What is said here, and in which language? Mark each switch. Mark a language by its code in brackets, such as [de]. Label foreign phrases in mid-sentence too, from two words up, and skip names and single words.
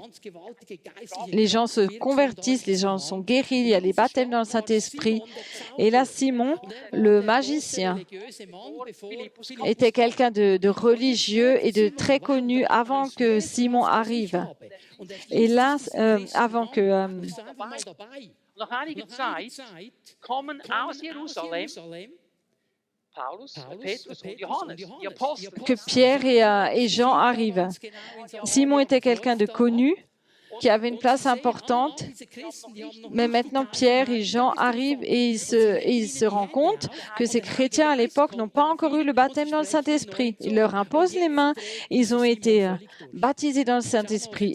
[fr] Les gens se convertissent, les gens sont guéris. Il y a les baptêmes dans le Saint-Esprit. Et là, Simon, le magicien, était quelqu'un de religieux et de très connu avant que Simon arrive. Et là, avant que... [de] Nach einiger Zeit kommen aus Jerusalem Paulus, Petrus und Johannes, die Apostel. [fr] Que Pierre et Jean arrivent. Simon était quelqu'un de connu, qui avait une place importante, mais maintenant Pierre et Jean arrivent et ils se rendent compte que ces chrétiens à l'époque n'ont pas encore eu le baptême dans le Saint-Esprit. Ils leur imposent les mains, ils ont été baptisés dans le Saint-Esprit.